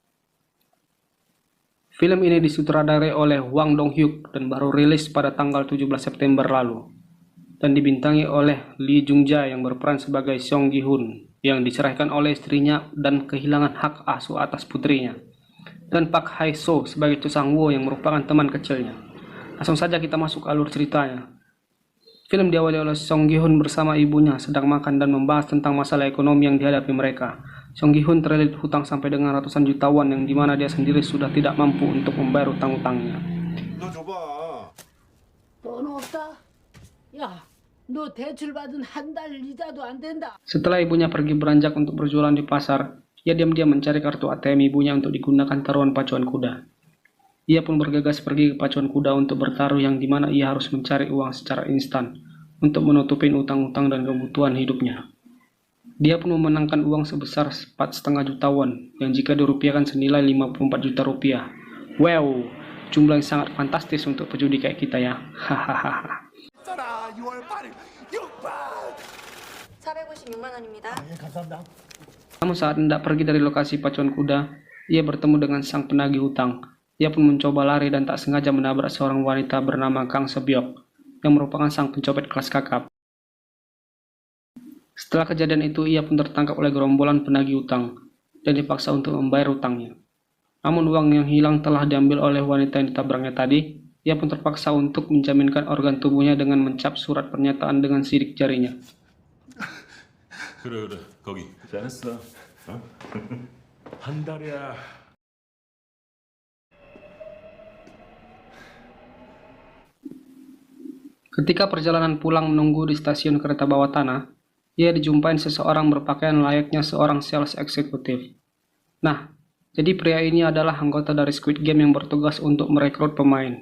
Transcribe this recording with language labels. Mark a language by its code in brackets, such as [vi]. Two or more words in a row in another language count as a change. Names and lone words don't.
[id] Film ini disutradarai oleh Hwang Dong-hyuk dan baru rilis pada tanggal 17 September lalu, dan dibintangi oleh Lee Jung-jae yang berperan sebagai Song Gi-hun yang diceraikan oleh istrinya dan kehilangan hak asuh atas putrinya, dan Park Hae-soo sebagai Cho Sang-woo yang merupakan teman kecilnya. Langsung saja kita masuk alur ceritanya. Film diawali oleh Song Gi-hun bersama ibunya sedang makan dan membahas tentang masalah ekonomi yang dihadapi mereka. Song Gi-hun terlilit hutang sampai dengan ratusan juta won yang dimana dia sendiri sudah tidak mampu untuk membayar hutang-hutangnya. [ko] 너 줘봐. 돈 없다? 야, 너 대출 받은 한 달 이자도 안 된다. [id] Setelah ibunya pergi beranjak untuk berjualan di pasar, ia diam-diam mencari kartu ATM ibunya untuk digunakan taruhan pacuan kuda. Ia pun bergegas pergi ke pacuan kuda untuk bertaruh yang dimana ia harus mencari uang secara instan untuk menutupin utang-utang dan kebutuhan hidupnya. Dia pun memenangkan uang sebesar 4,5 juta won yang jika dirupiahkan senilai 54 juta rupiah. Wow, jumlah yang sangat fantastis untuk pejudi kayak kita ya. Hahaha. [ko] 있잖아. 6월 8일 6번. 456만 원입니다. 예, 감사합니다. [id] Namun saat hendak pergi dari lokasi pacuan kuda, ia bertemu dengan sang penagih hutang. Ia pun mencoba lari dan tak sengaja menabrak seorang wanita bernama Kang Sebyok, yang merupakan sang pencopet kelas kakap. Setelah kejadian itu, ia pun tertangkap oleh gerombolan penagih hutang, dan dipaksa untuk membayar hutangnya. Namun uang yang hilang telah diambil oleh wanita yang ditabraknya tadi. Ia pun terpaksa untuk menjaminkan organ tubuhnya dengan mencap surat pernyataan dengan sidik jarinya. [ko] 그래 거기 잘했어. 한 달이야. [id] Ketika perjalanan pulang menunggu di stasiun kereta bawah tanah, ia dijumpai seseorang berpakaian layaknya seorang sales eksekutif. Nah, jadi pria ini adalah anggota dari Squid Game yang bertugas untuk merekrut pemain.